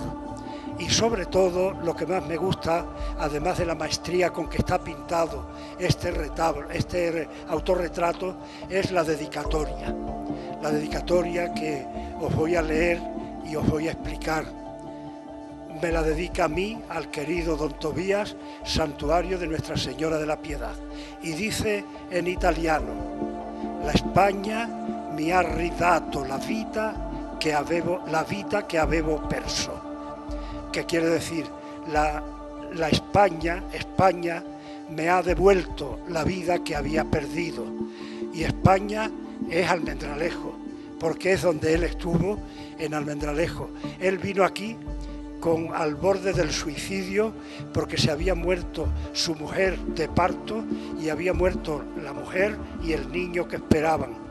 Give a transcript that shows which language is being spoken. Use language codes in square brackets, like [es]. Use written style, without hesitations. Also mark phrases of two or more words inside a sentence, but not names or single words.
[es] Y sobre todo, lo que más me gusta, además de la maestría con que está pintado este retablo, este autorretrato, es la dedicatoria. La dedicatoria que os voy a leer y os voy a explicar. Me la dedica a mí, al querido don Tobías, santuario de Nuestra Señora de la Piedad. Y dice en italiano: la España [it] mi ha ridato la vita che avevo perso. [es] Que quiere decir, la España me ha devuelto la vida que había perdido. Y España es Almendralejo, porque es donde él estuvo, en Almendralejo. Él vino aquí al borde del suicidio porque se había muerto su mujer de parto y había muerto la mujer y el niño que esperaban.